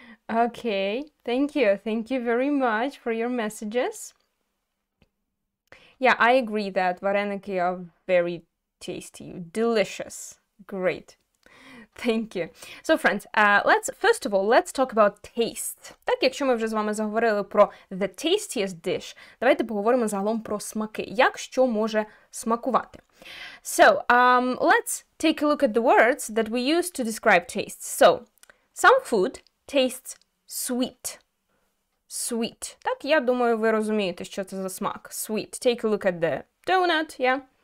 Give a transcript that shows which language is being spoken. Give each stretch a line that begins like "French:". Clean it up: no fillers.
English: Okay, thank you. Thank you very much for your messages. Yeah, I agree that vareniki are very tasty, delicious, great. Thank you. So, friends, let's talk about taste.
Ukrainian: Так, якщо ми вже з вами заговорили про
English: the tastiest dish,
Ukrainian: давайте поговоримо загалом про смаки. Як що може смакувати?
English: So, let's take a look at the words that we use to describe tastes. So, some food tastes sweet. Sweet.
Ukrainian: Так, я думаю, ви розумієте, що це за смак.
English: Sweet. Take a look at the donut, yeah?